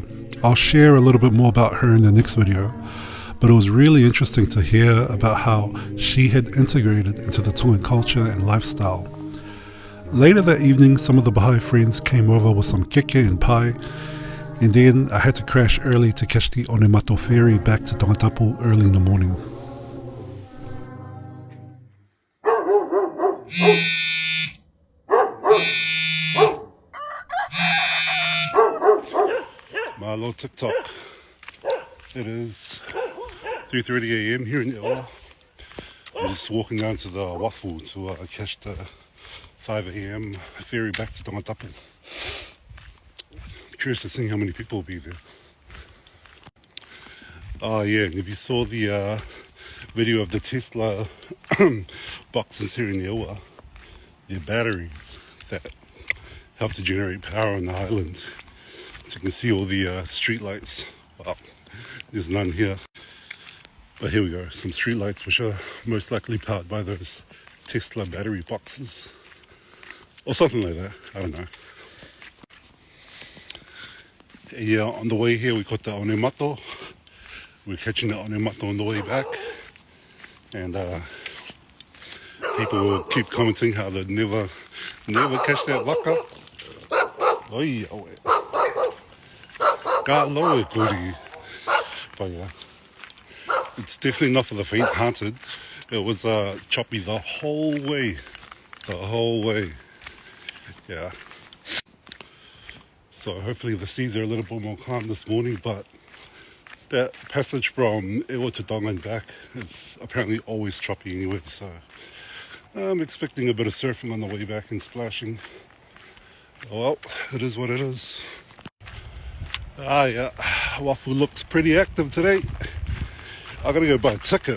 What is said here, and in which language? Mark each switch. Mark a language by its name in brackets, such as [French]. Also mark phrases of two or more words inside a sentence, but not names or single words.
[English] I'll share a little bit more about her in the next video, but it was really interesting to hear about how she had integrated into the Tongan culture and lifestyle. Later that evening, some of the Bahá'í friends came over with some keke and pie, and then I had to crash early to catch the ʻEua ferry back to Tongatapu early in the morning. Malo TikTok. It is 3:30 a.m. here in ʻEua. I'm just walking down to the wafu to catch the 5 a.m. ferry back to Tongatapu. Curious to see how many people will be there. Oh yeah, and if you saw the video of the Tesla boxes here in ʻEua, they're batteries that help to generate power on the island. So you can see all the street lights. Well, there's none here. But here we go, some street lights which are most likely powered by those Tesla battery boxes. Or something like that, I don't know. Yeah, on the way here we got the onemato. We're catching the onemato on the way back. And people will keep commenting how they'd never catch that waka. [Tongan] Oi, oi. Ka loa kuri. [English] But yeah, it's definitely not for the faint-hearted. It was choppy the whole way. Yeah. So hopefully the seas are a little bit more calm this morning, but that passage from ʻEua to Tonga and back is apparently always choppy anyway, so I'm expecting a bit of surfing on the way back and splashing. Well, it is what it is. Yeah, wafu looks pretty active today. I gotta go buy a ticket.